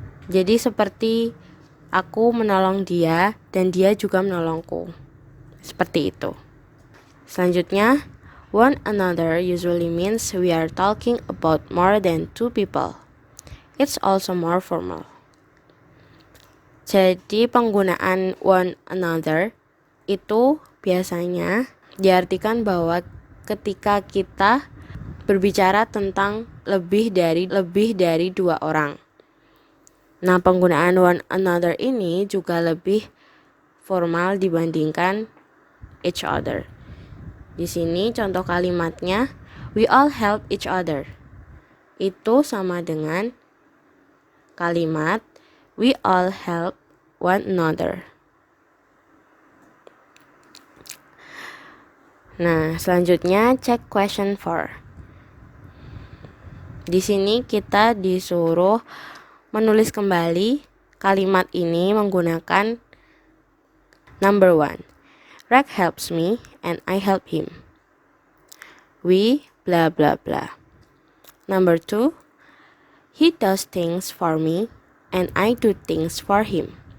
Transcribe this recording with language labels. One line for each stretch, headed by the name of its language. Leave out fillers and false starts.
Indonesian: Jadi seperti aku menolong dia dan dia juga menolongku. Seperti itu.
English: Selanjutnya, one another usually means we are talking about more than two people. It's also more formal.
Indonesian: Jadi penggunaan one another itu biasanya diartikan bahwa ketika kita berbicara tentang lebih dari dua orang. Nah, penggunaan one another ini juga lebih formal dibandingkan each other. Di sini contoh kalimatnya,
English: we all help each other.
Indonesian: Itu sama dengan kalimat
English: we all help one another.
Indonesian: Nah, selanjutnya cek question 4. Di sini kita disuruh menulis kembali kalimat ini menggunakan number 1.
English: Reg helps me and I help him. We blah blah blah. Number 2. He does things for me and I do things for him.